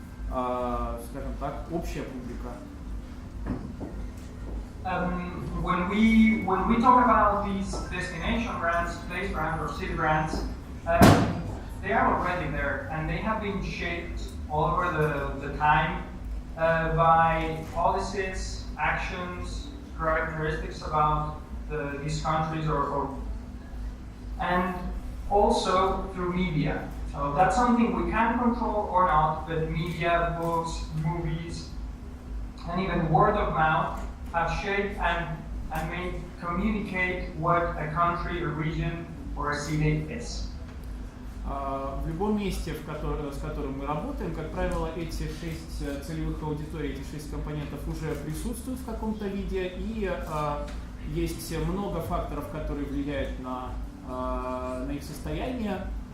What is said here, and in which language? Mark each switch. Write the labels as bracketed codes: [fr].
[ru] скажем так, общая публика. [en] When we talk about these destination brands, place brands, or city brands, they are already there, and they have been shaped all over the time by policies, actions, characteristics about these countries, and also through media. So that's something we can control or not, but media, books, movies, and even word of mouth have shaped and made communicate what a country, a region, or a city is. [ru] В любом месте, с которым мы работаем, как правило, эти 6 целевых аудиторий, эти 6 компонентов уже присутствуют в каком-то виде, и есть много факторов, которые влияют на их состояние.